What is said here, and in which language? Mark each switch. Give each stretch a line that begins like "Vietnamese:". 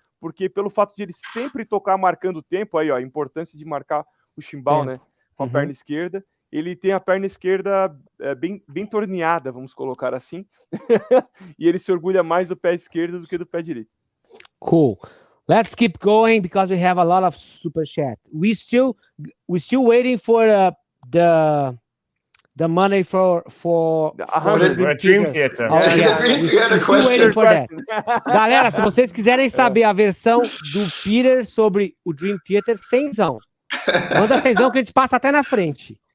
Portuguese: porque pelo fato de ele sempre tocar marcando o tempo, aí ó, a importância de marcar o chimbal, né, com a perna esquerda, ele tem a perna esquerda bem torneada, vamos colocar assim, e ele se orgulha mais do pé esquerdo do que do pé direito.
English: Cool. Let's keep going because we have a lot of super chat. We're still waiting for the money for the Dream Theater. Oh, yeah. We're still waiting for that.
Portuguese: Galera, se vocês quiserem saber a versão do Peter sobre o Dream Theater, cenzão. Manda cenzão que a gente passa até na frente.